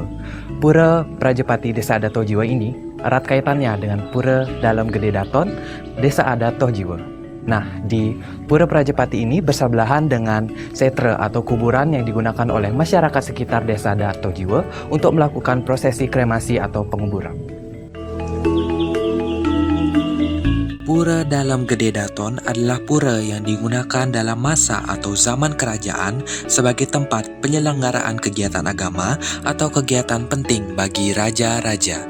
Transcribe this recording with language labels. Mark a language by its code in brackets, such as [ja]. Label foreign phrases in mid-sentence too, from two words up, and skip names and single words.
[id] Pura Prajepati Desa Adat Tohjiwa ini erat kaitannya dengan Pura Dalam Gede Daton Desa Adat Tohjiwa. Nah, di Pura Prajepati ini bersebelahan dengan setre atau kuburan yang digunakan oleh masyarakat sekitar Desa Adat Tohjiwa untuk melakukan prosesi kremasi atau penguburan. Pura Dalam Gede Daton adalah pura yang digunakan dalam masa atau zaman kerajaan sebagai tempat penyelenggaraan kegiatan agama atau kegiatan penting bagi raja-raja.